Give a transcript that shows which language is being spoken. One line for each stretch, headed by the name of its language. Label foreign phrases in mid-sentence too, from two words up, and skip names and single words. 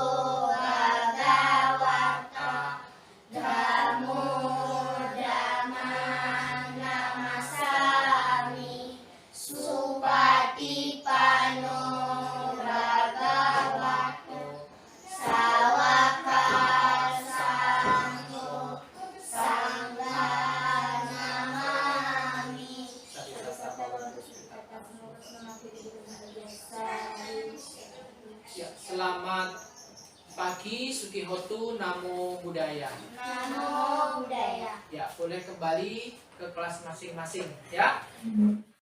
Pali: bhagawata dhammo dhammam namasami supatipano bhagavato sawaka sangho sangha namami.
Indonesian: Ya, selamat pagi,
Pali: Sukihotu, Namo Buddhaya. Namo Buddhaya.
Indonesian: Ya, boleh kembali ke kelas masing-masing ya.